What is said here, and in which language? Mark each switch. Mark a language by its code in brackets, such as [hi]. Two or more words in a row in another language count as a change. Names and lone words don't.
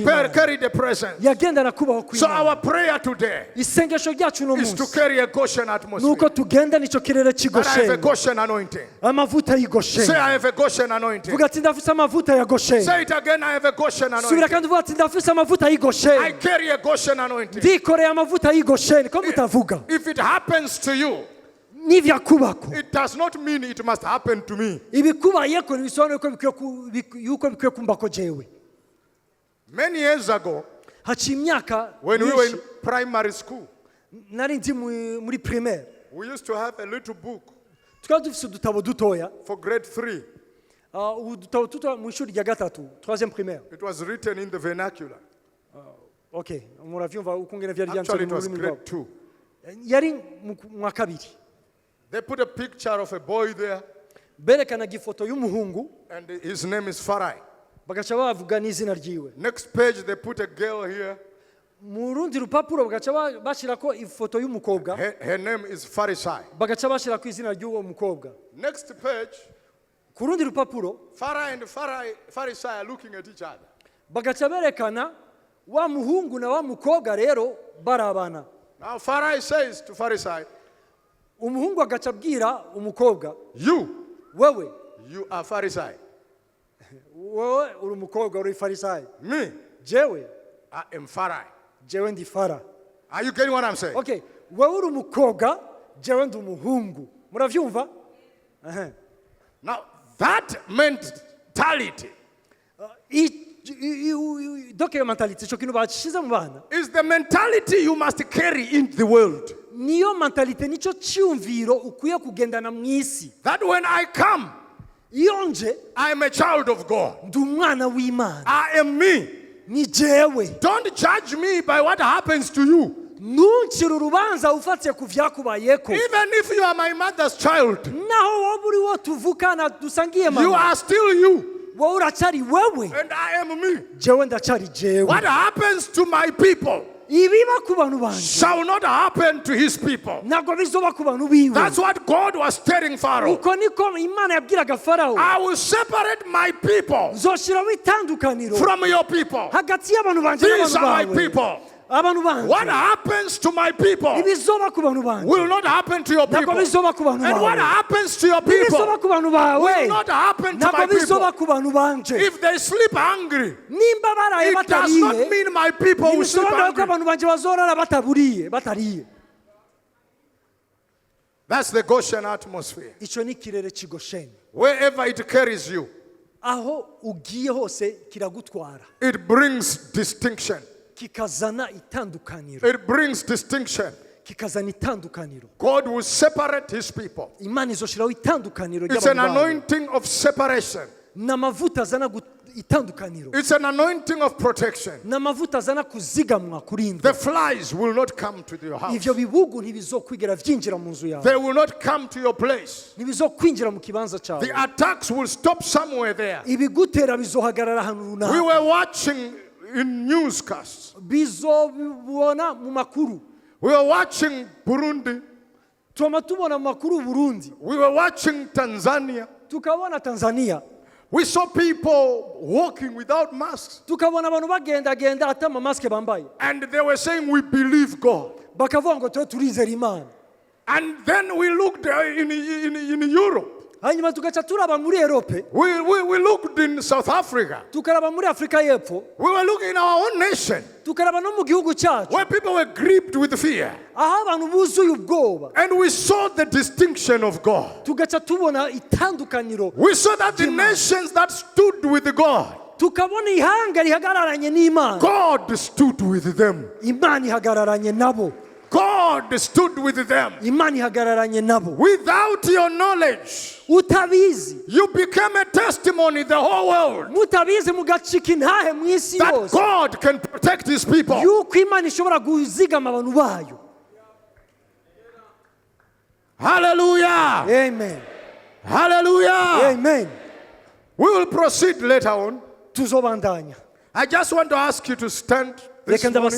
[rn] kw'Imana [en] carried the presence. [rn] yagendana kubaho [en] So [rn] kw'Imana [en] our prayer today [rn] isengesho ryacu no [en] is to [rn] munsi [en] carry a Goshen atmosphere. [rn] nuko tugendana icyo kirere cy'i [en] That I have a [rn] Gosheni [en] Goshen anointing. [rn] amavuta y'i [en] Say, [rn] Gosheni [en] I have a Goshen anointing. [rn] vuga ati ndafise amavuta ya Gosheni [en] Say it again, I have a Goshen [rn] subira [en] anointing. [rn] kandi uvuga ati ndafise amavuta y'i [en] I [rn] Gosheni [en] carry a Goshen anointing. [rn] ndikoreye amavuta y'i Gosheni ko mutavuga [en] If it happens to you, [rn] n'ivyakubako [en] it does not mean it must happen to me. [rn] ibikubayeko ntibisobanure ko yuko bikwiye kumbako jewe [en] Many years ago, [rn] haciye imyaka [en] when we were in [rn] myinshi [en] primary school, [rn] nari ndi muri primaire [en] we used to have a little book [rn] twari dufise udutabo dutoya [en] for grade 3. [rn] ubu dutabo dutoya mu ishuri rya gatatu [fr] troisième primaire [en] It was written in the vernacular. [rn] okay muravyumva uko ngene vyari [en] Actually, [rn] byanditse [en] it [rn] mu [en] was [rn] rurimi [en] grade [rn] rwabo [en] 2. [rn] yari mu wa kabiri [en] They put a picture of a boy there, [rn] berekanaga ifoto y'umuhungu [en] and his name is Farai. [rn] bagaca bavuga n'izina ryiwe [en] Next page, they put a girl here. [rn] mu rundi rupapuro bagaca bashirako ifoto y'umukobwa [en] Her name is Pharisai. [rn] bagaca bashirako izina ry'uwo mukobwa [en] Next page, [rn] ku rundi rupapuro [en] Farai and Pharisai are looking at each other. [rn] bagaca berekana wa muhungu na wa mukobwa rero barabana [en] Now Farai says to Pharisai, [rn] umuhungu agaca abwira umukobwa [en] you [rn] wewe [en] are Pharisai. [rn] wewe uri umukobwa uri Farisayo [en] Me, [rn] jewe [en] I am Farai. [rn] jewe ndi Fara [en] Are you getting what I'm saying? [rn] okay wewe uri umukobwa jewe ndi umuhungu muravyumva [en] Now that meant mentality [rn] donc iyo mentality icyo kintu bashize mu bana [en] is the mentality you must carry in the world. [rn] niyo mentality nicyo cyumviro ukwiye kugendana mu isi. [en] That when I come, [rn] iyo nje [en] I am a child of God. [rn] ndi umwana w'Imana. [en] I am me. [rn] ni jewe. [en] Don't judge me by what happens to you. [rn] ntuncire urubanza ufatiye ku vyakubayeko. [en] Even if you are my mother's child, [rn] naho wowe uri wo tuvukana dusangiye mama, [en] you are still you. [rn] wowe uracari wewe, [en] And I am me. [rn] jewe ndacari jewe. [en] What happens to my people [rn] ibiba ku bantu banje [en] shall not happen to his people. [rn] ntabwo bizoba ku bantu biwe. [en] That's what God was telling Pharaoh. [rn] uko niko Imana yabwiraga Farawo. [en] I will separate my people [rn] nzoshiraho itandukaniro [en] from your people. [rn] hagati y'abantu banje [en] These [rn] n'abantu [en] are my [rn] bawe. [en] people. [rn] abantu banje [en] What happens to my people [rn] ibizoba ku bantu banje [en] will not happen to your [rn] ntabwo [en] people. [rn] bizoba ku bantu [en] And what [rn] bawe. [en] happens to your people [rn] ibizoba ku bantu bawe [en] will not happen to my [rn] ntabwo bizoba [en] people. [rn] ku bantu banje. [en] If they sleep hungry, [rn] nimba baraye [en] it does not [rn] batariye [en] mean my people will sleep [rn] ntibisobanura ko [en] hungry. [rn] abantu banje bazorara batariye. [en] That's the Goshen atmosphere. [rn] icyo ni ikirere cy'i Gosheni. [en] Wherever it carries you, [rn] aho ugiye hose kiragutwara [en] it brings distinction. [rn] kikazana itandukaniro. [en] It brings distinction. [rn] kikazana itandukaniro. [en] God will separate his people. [rn] Imana izoshiraho itandukaniro [en] It's an [rn] ry'abantu bawe. [en] anointing of separation. [rn] n'amavuta azana itandukaniro. [en] It's an anointing of protection. [rn] n'amavuta azana kuzigamwa kurindwa. [en] The flies will not come to your house. [rn] ivyo bibugu ntibizokwigera vyinjira mu nzu yawe. [en] They will not come to your place. [rn] ntibizokwinjira mu kibanza cyawe. [en] The attacks will stop somewhere there. [rn] ibigutera bizohagarara ahantu [en] We [rn] runaka. [en] were watching in newscasts. [rn] bizobibona mu makuru. [en] We were watching Burundi. [rn] tuma tubona mu makuru Burundi, [en] We were watching Tanzania. [rn] tukabona Tanzania, [en] We saw people walking without masks. [rn] tukabona abantu bagendagenda ata amamasike bambaye, [en] And they were saying, we believe God. [rn] bakavuga ngo twe turizera Imana. [en] And then we looked in Europe. [rn] hanyuma tugaca turaba muri Europe, [en] We looked in South Africa. [rn] tukaraba muri Afrika y'Epfo, [en] We were looking in our own nation [rn] tukaraba no mu gihugu cyacu, [en] where people were gripped with fear. [rn] aho abantu buzuye ubwoba. [en] And we saw the distinction of God. [rn] tugaca tubona itandukaniro, [en] We saw that the nations that stood with God, [rn] tukabona ihanga rihagararanye n'Imana, [en] God stood with them. [rn] Imana ihagararanye nabo, [en] God stood with them. [rn] Imana ihagararanye nabo. [en] Without your knowledge, [rn] utabizi, [en] you became a testimony the whole world [rn] mutabizi mugacika intahe mu isi [en] that [rn] yose [en] God can protect his people. [rn] yuko Imana ishobora kuzigama abantu bayo. [en] Hallelujah. [rn] Amen. [en] Hallelujah. [rn] Amen. [en] We will proceed later on. [rn] tuzobandanya. [en] I just want to ask you to stand this [rn] reka [en] morning.